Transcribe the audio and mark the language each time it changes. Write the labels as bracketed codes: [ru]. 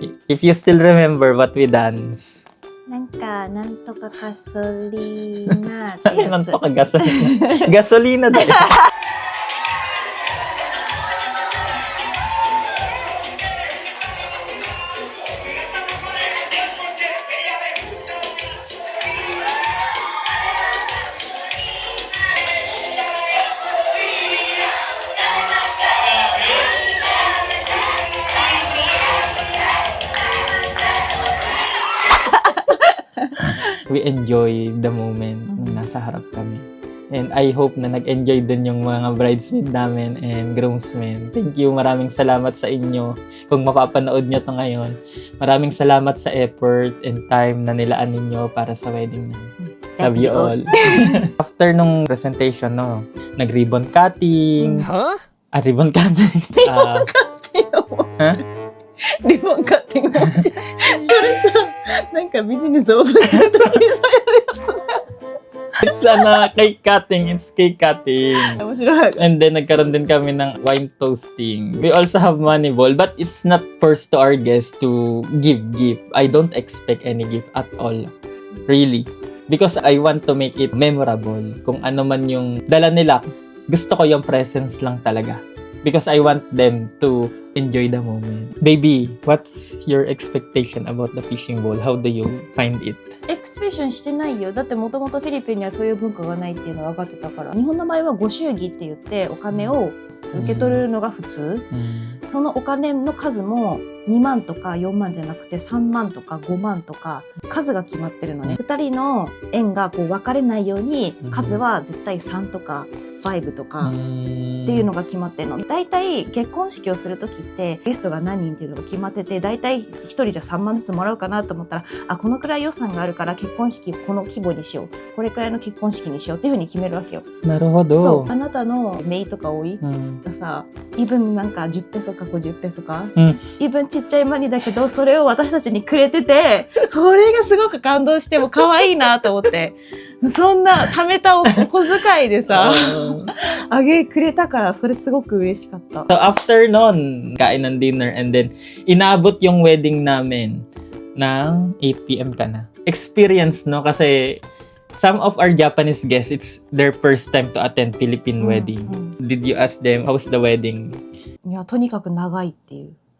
[en] If you still remember what we dance. [ja] なんか、なんとかガソリーナってやつ。なんとかガソリーナ。ガソリーナだよ。 [en] We enjoy the moment [tl] nung nasa harap kami. [en] And I hope [tl] na nag-enjoy din yung mga [en] bridesmaid namin and groomsmen. Thank you. [tl] Maraming salamat sa inyo. Kung mapapanood nyo to ngayon, maraming salamat sa [en] effort and time [tl] na nilaan ninyo para sa wedding namin. [en] Love you all. [tl] After nung presentation, no, nag-ribbon cutting. Huh? [en] Ribbon cutting. Ha? [ja] リボンカッティングもそれさ、なんかビジネスオープンするときにさ、やるやつだよ。 [en] It's cake cutting. It's cake cutting. [ja] 面白い。 [en] And then, [tl] nagkaroon din kami ng wine toasting. [en] We also have money ball, but it's not forced to our guests to give gift. I don't expect any gift at all. Really. Because I want to make it memorable. [tl] Kung ano man yung dala nila, gusto ko yung presence lang talaga. [en] Because I want them to enjoy the moment. Baby, what's your expectation about the fishing bowl? How do you find it? [ja] エクスペーションしてないよ。だってもともとフィリピンにはそういう文化がないっていうのは分かってたから。日本の場合はご祝儀って言ってお金を受け取るのが普通。そのお金の数も2万とか4万じゃなくて3万とか5万とか数が決まってるのね。 2人の縁がこう分かれないように数は絶対3とか5とかっていうのが決まってるの。大体結婚式をするときってゲストが何人っていうのが決まってて、大体1人じゃ3万ずつもらうかなと思ったら、あ、このくらい予算があるから結婚式この規模にしよう、これくらいの結婚式にしようっていうふうに決めるわけよ。なるほど。そう、あなたのメイとか多い、がさ、イブンなんか10ペソか50ペソか、イブンちっちゃいマニだけどそれを私たちにくれてて、それがすごく感動しても可愛いなと思って。そんな貯めたお小遣いでさ、あげくれたからそれすごく嬉しかった。 [en] So after [tl] nun, kain ng dinner [en] and then [tl] inabot yung wedding namin ng 8 p.m. ka na. Experience, no? Kasi [en] some of our Japanese guests, it's their first time to attend Philippine wedding. Did you ask them, how's the wedding? [ja] いや、とにかく長いっていう。